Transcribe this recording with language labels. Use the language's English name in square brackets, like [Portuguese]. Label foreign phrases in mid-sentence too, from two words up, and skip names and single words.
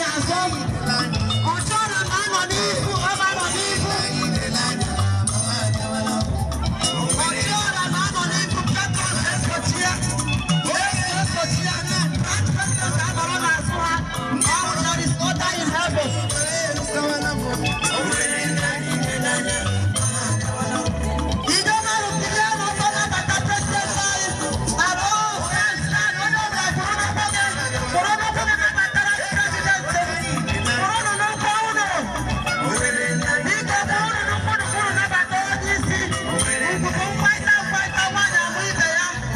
[Igbo] Ọ chọrọ ka a nọ n'ihu, ọ ga-anọ n'ihu. Ọ chọrọ ka a nọ n'ihu, Petros esochie. Petros esochie. Petros ga-anọrọ n'azụ ha. [English] Now there is order in heaven. You don't know the plan of God that the president says. But all friends stand, [Igbo] onye ọbụla bụrụ n'ụkwụ gị, bụrụ n'ụkwụ gị nabatara president. Bụrụ n'ụkwụ unu. Biko, bụrụ n'ụkwụ unu, bụrụ nabata onye isi. Ugwu bụ mkpaita, mkpaita, nwaanyị amụ ibe ya.